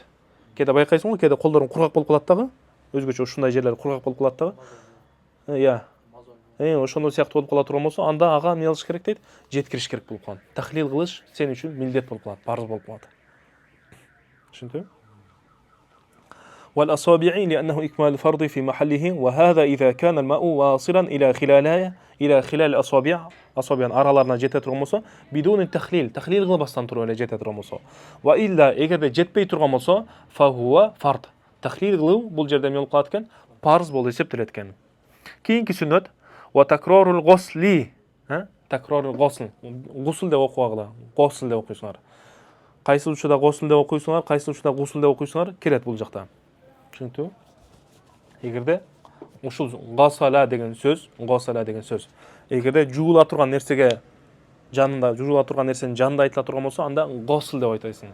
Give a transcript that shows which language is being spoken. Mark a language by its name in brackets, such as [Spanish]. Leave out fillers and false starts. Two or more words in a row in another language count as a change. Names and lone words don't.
[Kyrgyz] Кээде байкайсың го, кээде колдорун кургак болуп калат дагы, өзгөчө ушундай жерлер кургак болуп калат дагы. Ошондой сыяктуу болуп кала турган болсо, анда ага эмне кылыш керек дейт? Жеткириш керек болуп калат. Тахлил кылыш сен үчүн милдет болуп калат, парз болуп калат. Түшүндүңбү? [Arabic] والأصابع لأنه إكمال الفرض في محله وهذا إذا كان الماء واصلا إلى خلال الأصابع [Kyrgyz] араларына жете турган болсо [Arabic] بدون التخليل [Kyrgyz] кылбастан туруп эле жете турган болсо [Arabic] وإلا [Kyrgyz] эгерде жетпей турган болсо [Arabic] فهو فرض. [Kyrgyz] Tahlil кылуу бул жерде эмне болуп калат экен? Парз болуп эсептелет экен. Кийинки сүннөт [Arabic] وتكرار الغسل. تكرار الغسل. [Kyrgyz] Гусул деп окугула. Гусул деп окуйсуңар. Кайсы учурда гусул деп окуйсуңар, кайсы учурда гусул деп окуйсуңар келет бул жакта. Түшүнүктүбү? Эгерде ушул гасала деген сөз, эгерде жуула турган нерсеге жанында, жуула турган нерсенин жанында айтыла турган болсо, анда госл деп айтасың.